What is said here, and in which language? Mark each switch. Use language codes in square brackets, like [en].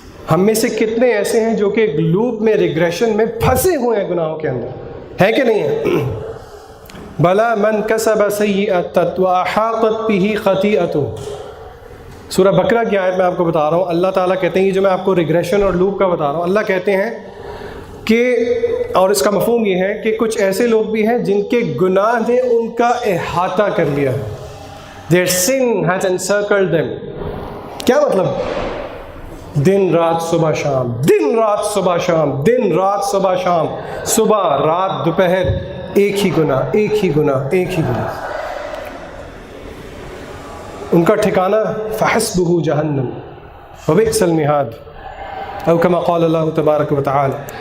[ur] ہم میں سے کتنے ایسے ہیں جو کہ ایک لوپ میں, ریگریشن میں پھنسے ہوئے ہیں گناہوں کے اندر, ہے کہ نہیں ہے؟ [ar] بلا من کسب سیئۃ واحاطت به خطیئۃ. [ur] سورہ بقرہ کی آیت میں آپ کو بتا رہا ہوں، اللہ تعالیٰ کہتے ہیں، یہ جو میں آپ کو ریگریشن اور لوپ کا بتا رہا ہوں، اللہ کہتے ہیں کہ، اور اس کا مفہوم یہ ہے کہ کچھ ایسے لوگ بھی ہیں جن کے گناہ نے ان کا احاطہ کر لیا ہے. [en] Their sin has encircled them. [ur] کیا مطلب؟ دن رات صبح شام، دن رات صبح شام، دن رات صبح شام، صبح رات دوپہر، ایک ہی گناہ، ایک ہی گناہ، ایک ہی گناہ. ان کا ٹھکانہ [ar] فحسبہ جہنم وبئس المہاد، او کما قال اللہ تبارک و تعالی.